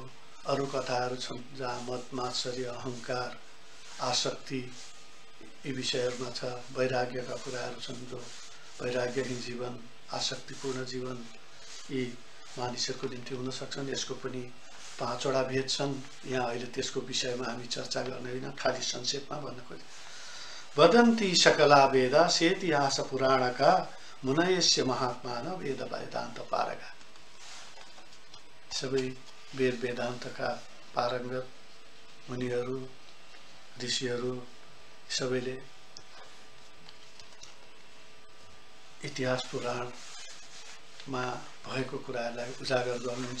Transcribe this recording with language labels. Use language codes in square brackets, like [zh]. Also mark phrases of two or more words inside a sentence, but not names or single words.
[ne] अरू कथाहरू छन् जहाँ मद मात्सर्य, अहङ्कार, आसक्ति यी विषयहरूमा छ। वैराग्यका कुराहरू छन्, जो वैराग्यहीन जीवन, आसक्तिपूर्ण जीवन यी मानिसहरूको निम्ति हुन सक्छन्। यसको पनि 5 वटा भेद छन्। यहाँ अहिले त्यसको विषयमा हामी चर्चा गर्ने होइन, खाली संक्षेपमा भन्न खोजेँ। [sa] वदन्ति सकला वेदा सेतिहास पुराणका मुनयस्य महात्मान वेद वेदान्त पारगा। [ne] सबै वेद वेदान्तका पारङ्गत मुनिहरू, ऋषिहरू सबैले इतिहास पुराणमा भएको कुराहरूलाई उजागर गर्नुहुन्छ।